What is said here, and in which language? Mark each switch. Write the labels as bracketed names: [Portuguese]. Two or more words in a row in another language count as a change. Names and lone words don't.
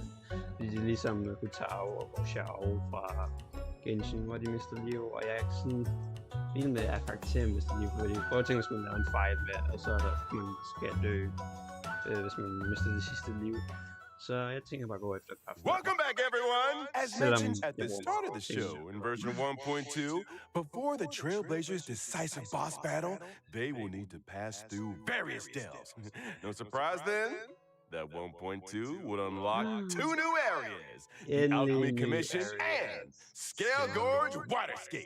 [Danish] Fordi det er ligesom Hutao og Xiao fra Genshin, hvor de mister liv, og jeg er ikke sådan vild med, at karakteren mister liv, fordi prøv at tænke, hvis man laver en fejl med, og så er der, man skal dø, hvis man mister det sidste liv. Så jeg tænker bare at gå efter Kafka. [English] Welcome back, everyone! As mentioned at the start of the show in version 1.2, before the Trailblazers' decisive boss battle, they will need to pass through various dells. No surprise then? That 1.2 would unlock 2 new areas, the Alchemy Commission and Scale Gorge Waterscape.